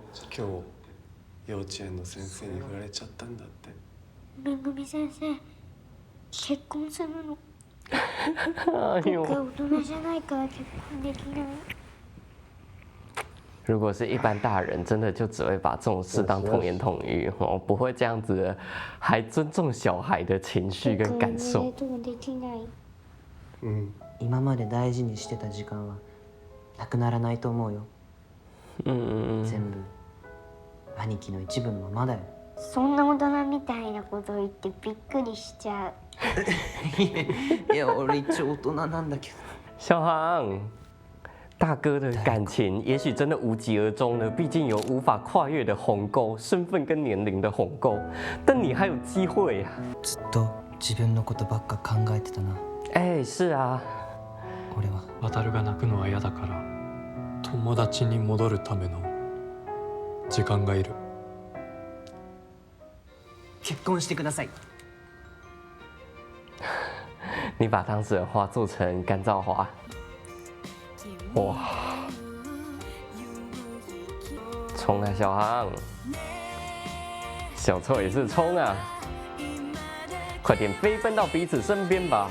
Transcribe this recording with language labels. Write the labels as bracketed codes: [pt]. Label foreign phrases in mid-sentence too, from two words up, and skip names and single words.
[ja] 今日幼稚園の先生に振られちゃったんだって。めぐみ先生、結婚するの。哎呦僕は大人じゃないから結婚できない。 [zh] 如果是一般大人，真的就只会把这种事当童言童语哦，不会这样子的，还尊重小孩的情緒跟感受。 [ja] 僕はできない。うん。今まで大事にしてた時間はなくならないと思うよ。全部兄貴の一部のままだよ。そんな大人みたいなこと言ってびっくりしちゃう。いや、俺一応大人なんだけど。 [zh] 小航，大哥的感情也许真的无疾而终了，毕竟有无法跨越的鸿沟，身份跟年龄的鸿沟。但你还有机会呀！ [ja] ずっと自分のことばっか考えてたな。 [zh] 哎，是啊。 [ja] 俺は渡が泣くのは嫌だから、友達に戻るための時間がいる。結婚してください。 [zh] 你把当时的花做成干燥花，哇！冲啊，小航！小臭也是冲啊！快点飞奔到彼此身边吧！